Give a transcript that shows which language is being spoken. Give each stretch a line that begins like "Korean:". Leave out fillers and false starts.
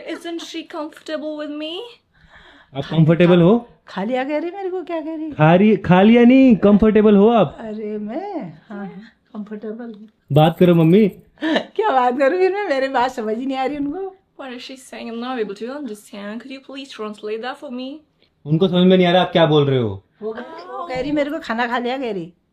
English: Isn't she comfortable with me?
Hindi: आप comfortable हो? खालिया कह रही मेरे को, क्या कह रही? खा लिया नहीं, कंफर्टेबल हो आप? अरे मैं हाँ कंफर्टेबल। बात करो मम्मी। क्या बात करूँ फिर मैं? मेरी बात समझ ही नहीं आ रही उनको।
English: What is she saying? I'm not able to understand. Could you please translate that for me?
Hindi: उनको समझ में नहीं आ रहा आप क्या बोल रहे हो। वो कह रही मेरे को खाना खा लिया कह रही।